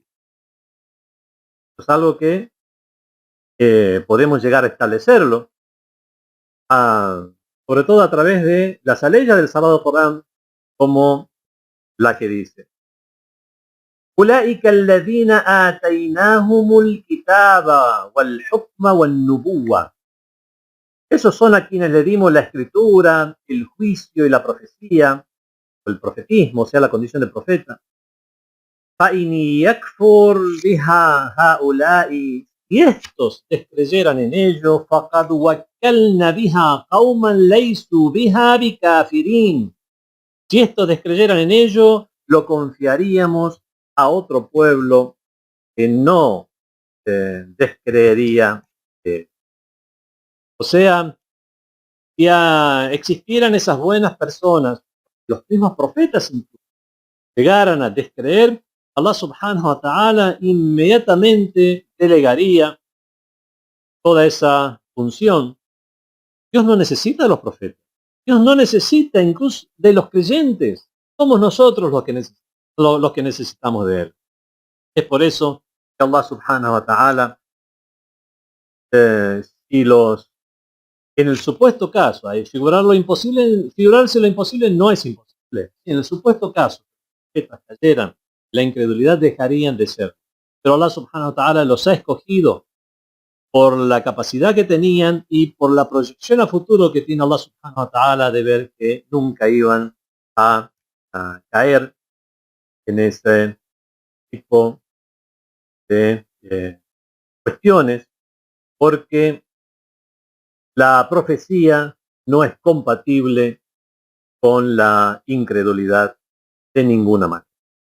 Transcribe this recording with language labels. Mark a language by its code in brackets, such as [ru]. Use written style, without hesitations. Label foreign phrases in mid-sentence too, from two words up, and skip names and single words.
[es] Es algo que podemos llegar a establecerlo, sobre todo a través de las aleyas del Sagrado Corán, como la que dice: [ar] أولئك الذين آتيناهم الكتاب والحكم والنبوة. [es] Esos son a quienes le dimos la escritura, el juicio y la profecía, o el profetismo, o sea, la condición de profeta. [ar] فإن يكفر بها هؤلاء, [es] si estos descreyeran en ello, [ar] فقد وكلنا بها قوما ليسوا بها بكافرين. [es] Si estos descreyeran en ello, lo confiaríamos a otro pueblo que no descreería. O sea, si existieran esas buenas personas, los mismos profetas llegaran a descreer, [ar] الله سبحانه وتعالى [es] inmediatamente delegaría toda esa función. Dios no necesita de los profetas. Dios no necesita incluso de los creyentes. Somos nosotros los que necesitamos de Él. Es por eso que [ar] الله سبحانه وتعالى, [es] en el supuesto caso, figurarse lo imposible no es imposible. En el supuesto caso, que cayeran, la incredulidad dejarían de ser. Pero [ar] الله سبحانه وتعالى [es] los ha escogido por la capacidad que tenían y por la proyección a futuro que tiene [ar] الله سبحانه وتعالى [es] de ver que nunca iban a caer en ese tipo de cuestiones, porque la profecía no es compatible con la incredulidad de ninguna manera.